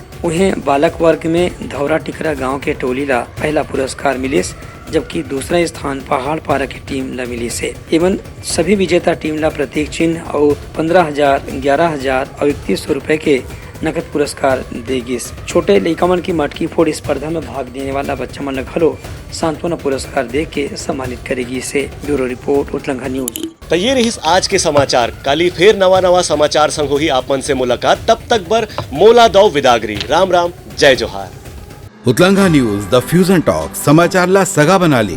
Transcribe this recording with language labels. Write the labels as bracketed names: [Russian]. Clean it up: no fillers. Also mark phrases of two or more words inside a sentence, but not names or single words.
[Chhattisgarhi] उन्हें बालक वर्ग में धौरा टिकरा गाँव के टोली ला पहला पुरस्कार मिलिस, जबकि दूसरा स्थान पहाड़ पारा की टीम ला मिली से। एवं सभी विजेता टीम ला प्रतीक चिन्ह और 15,000, 11,000 और 3100 रुपए के नकद पुरस्कार देगी। छोटे लइकमन की मटकी फोड़ स्पर्धा में भाग लेने वाला बच्चा मन घलो सांत्वना पुरस्कार दे के सम्मानित करेगी। [English] से bureau report Utlangha News. [Chhattisgarhi] तो ये रही आज के समाचार। काली फिर नवा समाचार संग हुई आप मन से मुलाकात। तब तक बर मोला दो विदागरी। राम राम जय जोहार। उतलंघा न्यूज द फ्यूजन टॉक समाचार ला सगा बना ली।